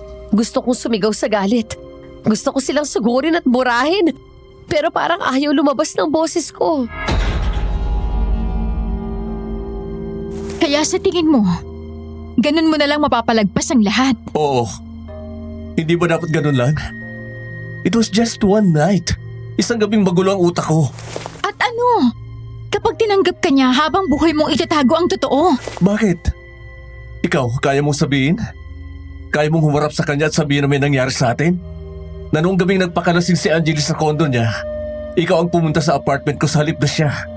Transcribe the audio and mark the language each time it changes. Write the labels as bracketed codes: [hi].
[tl] Gusto kong sumigaw sa galit. Gusto ko silang sugurin at burahin. Pero parang ayaw lumabas ng boses ko. Kaya sa tingin mo, ganun mo na lang mapapalagpas ang lahat. Oo. Hindi ba dapat ganun lang? [en] It was just one night. [tl] Isang gabing magulo ang utak ko. At ano? kapag tinanggap ka niya habang buhay mong itatago ang totoo. Bakit? Ikaw, kaya mong sabihin? Kaya mong humarap sa kanya at sabihin na may nangyari sa atin? Na noong gabing nagpakalasing si Angeli sa kondo niya, ikaw ang pumunta sa apartment ko sa halip na siya.